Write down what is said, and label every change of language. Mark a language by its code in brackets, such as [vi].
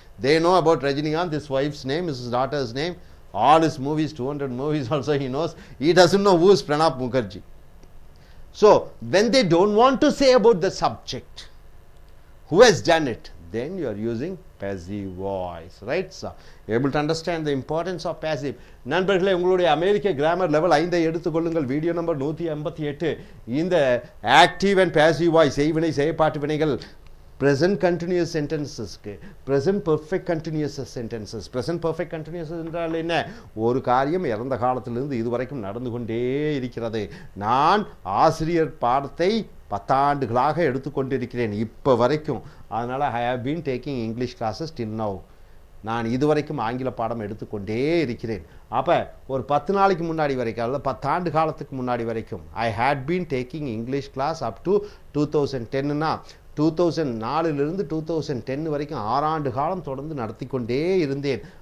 [en] They know about Rajinikanth, his wife's name, his daughter's name, all his movies, 200 movies also he knows. He doesn't know who is Pranab Mukherjee. So, when they don't want to say about the subject, who has done it, then you are using passive voice, right sir? Able to understand the importance of passive. [ta] நண்பர்களே, உங்களுடைய அமெரிக்க grammar level 5 எடுத்துக்கொள்ளுங்கள். Video number 158. இந்த active and passive voice செய்வினை செயற்பாட்டு வினைகள் present continuous sentences க்கு present perfect continuous sentences. present perfect continuous என்றால் என்ன? ஒரு காரியம் இறந்த காலத்திலிருந்து இதுவரைக்கும் நடந்து கொண்டே இருக்கிறது. நான் ஆசிரியர் பாடத்தை 10 ஆண்டுகளாக எடுத்துக்கொண்டிருக்கிறேன் இப்போ வரைக்கும். அதனால் [en] I have been taking English classes till now. [ta] நான் இதுவரைக்கும் ஆங்கில பாடம் எடுத்துக்கொண்டே இருக்கிறேன். அப்போ ஒரு 10 நாளைக்கு முன்னாடி வரைக்கும் அல்ல 10 ஆண்டு காலத்துக்கு முன்னாடி வரைக்கும் [en] I had been taking English class up to 2010னா [ta] 2004 2010 வரைக்கும் 6 ஆண்டு காலம் தொடர்ந்து நடத்தி கொண்டே இருந்தேன்.